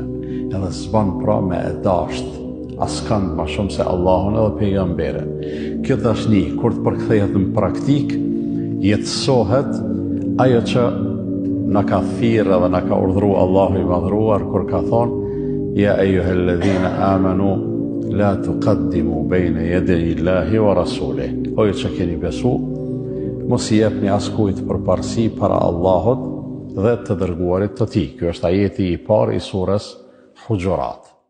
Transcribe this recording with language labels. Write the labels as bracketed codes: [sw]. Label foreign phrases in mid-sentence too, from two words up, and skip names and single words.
[sq] Edhe s'ban pra me e dasht askënd më shumë se Allahun edhe pejgamberin. Kjo dashni, kur të përkthehet në praktik, jetësohet ajo që na ka thirrë dhe na ka urdhëruar Allahu i madhruar kur ka thonë: [ar] يا أيها الذين آمنوا لا تقدموا بين يدي الله ورسوله. [sq] O ju që keni besu, mos i jepni askujt përparësi para Allahut dhe të dërguarit të tij. Ky është ajeti i parë i surës Hujurat.